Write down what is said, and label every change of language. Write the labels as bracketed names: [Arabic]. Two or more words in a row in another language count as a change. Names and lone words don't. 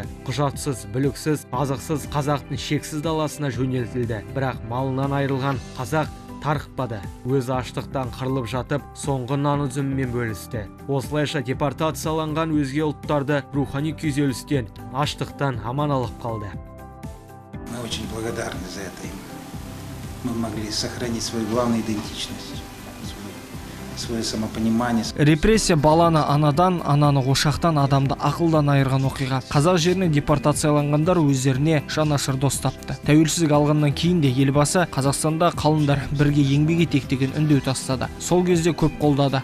[Kazakh] Құжатсыз, бүліксіз, азықсыз қазақтың шексіз даласына жөнелтілді. Бірақ малынан айырылған қазақ тарықпады. Өзі аштықтан қырылып жатып, соңғы нан үзімімен бөлісті. Осылайша депортацияланған өзге ұлттарды рухани күйзелістен, аштықтан аман алып қалды. [Russian] Мы очень благодарны за это им. Мы могли сохранить свою главную идентичность, свое самопонимание. [Kazakh] Репрессия баланы анадан, ананы ошақтан, адамды ақылдан айырған оқиға. Қазақ жеріне депортацияланғандар өздеріне жанашыр дос тапты. Тәуелсіздік алғаннан кейін де елбасы Қазақстанда қалындар бірге еңбек етейік деген үндеу тастады. Сол кезде көп қолдады.